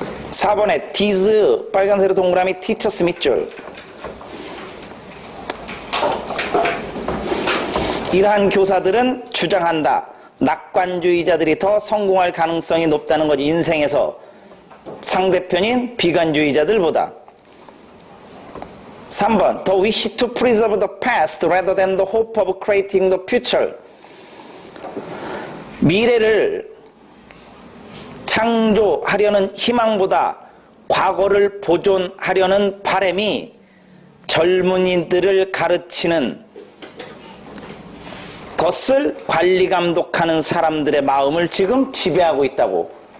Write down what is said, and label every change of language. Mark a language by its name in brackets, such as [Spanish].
[Korean] 4번에 these 빨간색으로 동그라미 teachers 밑줄. 이러한 교사들은 주장한다. 낙관주의자들이 더 성공할 가능성이 높다는 거지. 인생에서 상대편인 비관주의자들보다. [English] 3번 The wish to preserve the past rather than the hope of creating the future. [Korean] 미래를 창조하려는 희망보다 과거를 보존하려는 바람이 젊은이들을 가르치는 것을 관리 감독하는 사람들의 마음을 지금 지배하고 있다고.